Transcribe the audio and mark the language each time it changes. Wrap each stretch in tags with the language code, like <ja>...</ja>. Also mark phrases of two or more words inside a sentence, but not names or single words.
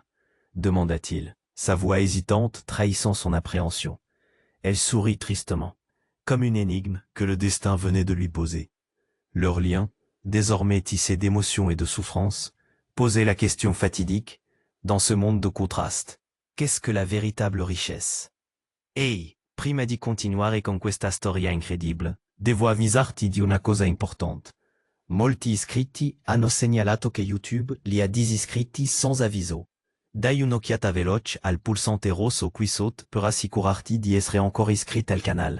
<fr>demanda-t-il, sa voix hésitante trahissant son appréhension. Elle sourit tristement, comme une énigme que le destin venait de lui poser. Leur lien, désormais tissé d'émotions et de souffrances, posait la question fatidique, dans ce monde de contrastes. Qu'est-ce que la véritable richesse?</fr> <it>Ehi, prima di continuare con questa storia incredibile, devo avvisarti di una cosa importante. Molti iscritti hanno segnalato che YouTube li ha disiscritti sans avviso. Dai un'occhiata veloce al pulsante rosso qui sotto per assicurarti di essere ancora iscritto al canale.</it>